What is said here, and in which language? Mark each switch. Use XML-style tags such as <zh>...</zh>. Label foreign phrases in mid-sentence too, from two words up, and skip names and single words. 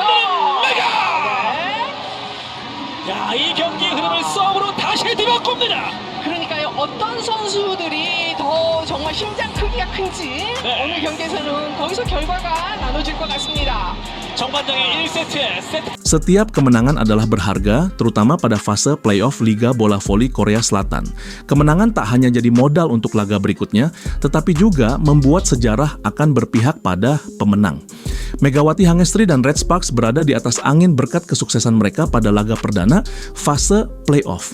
<ko>만드는 메가. 네. 야, 이 경기의 흐름을 서브로 다시 뒤바꿉니다. 그러니까요, 어떤 선수들이 더 정말 심장 크기가 큰지 네. 오늘 경기에서는 거기서 결과가 나눠질 것 같습니다. 정반장의 1세트 세트.</ko> <id>Setiap kemenangan adalah berharga, terutama pada fase playoff Liga Bola Voli Korea Selatan. Kemenangan tak hanya jadi modal untuk laga berikutnya, tetapi juga membuat sejarah akan berpihak pada pemenang. Megawati Hangestri dan Red Sparks berada di atas angin berkat kesuksesan mereka pada laga perdana fase playoff.</id>